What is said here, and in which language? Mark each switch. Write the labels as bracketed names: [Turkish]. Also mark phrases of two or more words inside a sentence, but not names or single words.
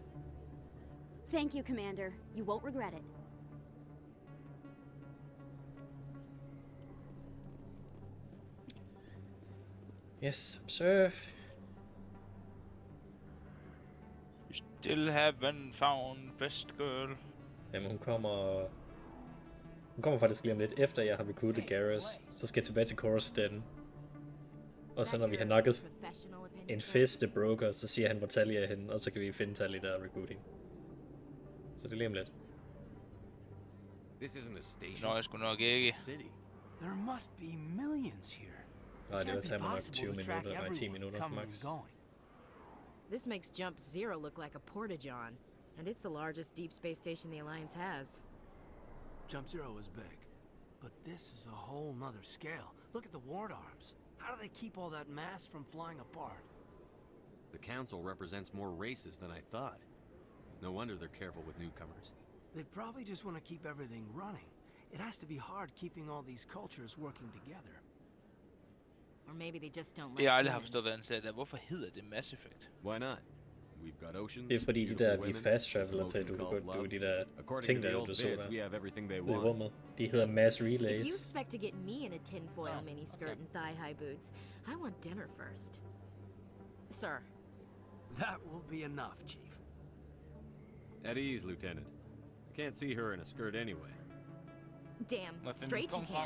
[English] Thank you, Commander. You won't regret it. Yes, observe. You still haven't found best girl. [Danish] Jamen, hun kommer faktisk lige om lidt efter jeg har recruited Garrus. Så skal jeg tilbage til Coruscant. Og så når vi har nakket en feste broker, så siger han, hvor Talia er henne, og så kan vi finde Talia der recruiting. Så det er lige om lidt. [English] This isn't a station. [Danish] Nå, jeg skulle nok ikke. [English] There must be millions here. [Danish] Nej, det vil tage mig nok 20 minutter, nej 10 minutter max. [English] This makes Jump Zero look like a porta-john, and it's the largest deep space station the Alliance has. Jump Zero is big, but this is a whole nother scale. Look at the ward arms. How do they keep all that mass from flying apart? The Council represents more races than I thought. No wonder they're careful with newcomers. They probably just want to keep everything running. It has to be hard keeping all these cultures working together. Or maybe they just don't like [Danish] Jeg har aldrig haft [English] humans. [Danish] forstået, hvad han sagde der. Hvorfor hedder det Mass Effect? [English] Why not? We've got oceans, [Danish] Det er fordi de [English] beautiful [Danish] der de [English] women, fast traveler some [Danish] til, [English] ocean [Danish] du kan [English] called [Danish] gå, du [English] love. [Danish] de der [English] According [Danish] ting [English] to the [Danish] der, [English] old [Danish] du så [English] bids, [Danish] der. [English] we have everything they [Danish] Ude i [English] want. [Danish] rummet. De hedder mass [English] If you [Danish] relays. [English] expect to get me in a tinfoil miniskirt and thigh-high boots, I want dinner first. Sir. That will be enough, Chief. At ease, Lieutenant. I can't see her in a skirt anyway. Damn straight you can't.